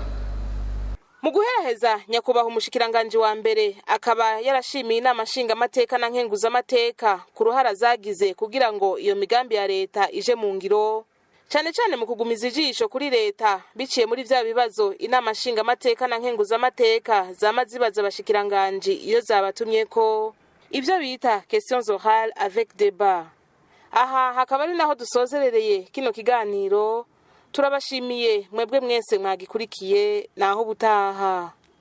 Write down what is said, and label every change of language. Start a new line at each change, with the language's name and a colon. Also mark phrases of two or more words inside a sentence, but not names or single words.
Rundi: Mu guheraheza, nyakubahwa umushikiranganje wa mbere akaba yarashimiye inama nshingamateka na nkenguzamateka ku ruhara zagize kugira ngo iyo migambi ya leta ije mu ngiro, cyane cyane mu kugumiza ijisho kuri leta biciye muri vya bibazo inama nshingamateka na nkenguzamateka zamaze zibaza abashikiranganje iyo zabatumyeko, ivyo bita
French: questions orales avec débat.
Rundi: Aha hakaba ari naho dusozerereye kino kiganiro. Turabashimiye mwebwe mwese mwagikurikiye, naho butaha.